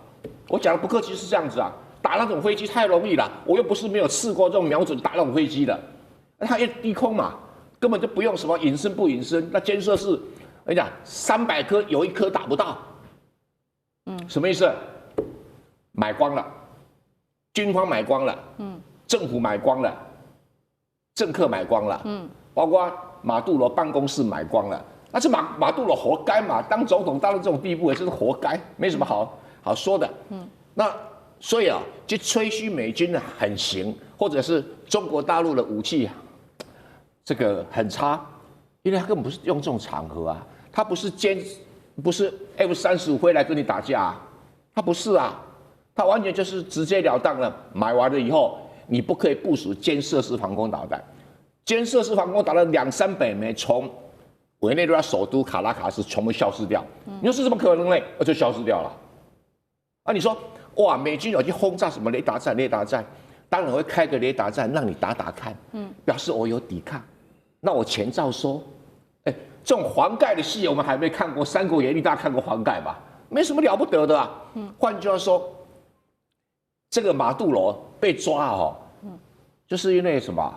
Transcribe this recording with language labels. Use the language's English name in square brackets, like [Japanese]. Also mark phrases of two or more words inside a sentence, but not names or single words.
[Chinese] 我講的不客氣是這樣子啊，打那種飛機太容易了，我又不是沒有試過這種瞄準打那種飛機的，它一低空嘛，根本就不用什麼隱身不隱身，那肩射是，我跟你講，300顆有1顆打不到，什麼意思？買光了，軍方買光了，政府買光了，政客買光了，包括馬杜羅辦公室買光了，那這馬杜羅活該嘛，當總統當到這種地步也是活該，沒什麼好說的，那所以就吹噓美軍呢很行，或者是中國大陸的武器這個很差，因為他根本不是用這種場合啊，他不是 F-35飛來跟你打架啊，他不是啊，他完全就是直截了當的，買完了以後你不可以部署肩射式防空導彈，肩射式防空導彈200-300枚從委內瑞拉首都卡拉卡斯全部消失掉，你說是怎麼可能呢？就消失掉了。啊，你說哇，美軍有去轟炸什麼雷達站，當然會開個雷達站讓你打打看，表示我有抵抗，那我錢照收。這種黃蓋的戲我們還沒看過，《三國演義》大家看過黃蓋吧？沒什麼了不得的啊。換句話說，這個馬杜羅被抓就是因為什麼？